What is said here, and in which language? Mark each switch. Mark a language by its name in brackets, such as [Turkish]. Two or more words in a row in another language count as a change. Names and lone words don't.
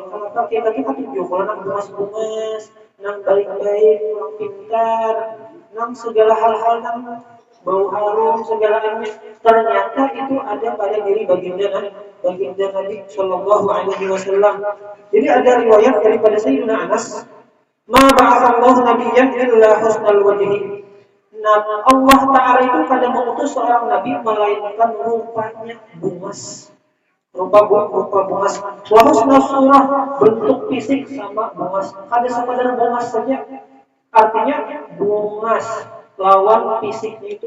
[Banjar] Kenapa kita tuh tunjuk kalau nang bungas-bungas, nang baik-baik, nang pintar, nang segala hal-hal nang bau harum segalanya, ternyata itu ada pada diri baginda Nabi [Arabic] صلى الله عليه وسلم. [Banjar] Jadi ada riwayat daripada Sayyidina Anas, [Arabic] ما بعث الله نبيا إلا حسن الوجه. [Banjar] Nah, Allah Ta'ala itu kadang mengutus seorang nabi melainkan rupanya bungas, rupa bungas. [Arabic] وحسن الصورة, [Banjar] bentuk fisik sama bungas. Ada sekadar bungas saja, artinya bungas lawan fisiknya itu.